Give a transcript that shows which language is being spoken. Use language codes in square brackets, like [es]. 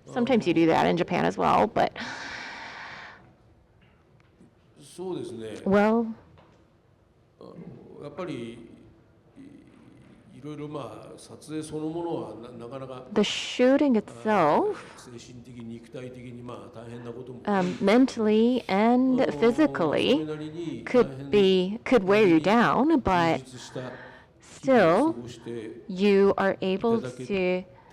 [en] Sometimes you do that in Japan as well, but well, [ja] やっぱりいろいろ撮影そのものはなかなか [en] the shooting itself, [ja] 精神的に肉体的に大変なことも [en] mentally and physically could wear you down, but still you are able to.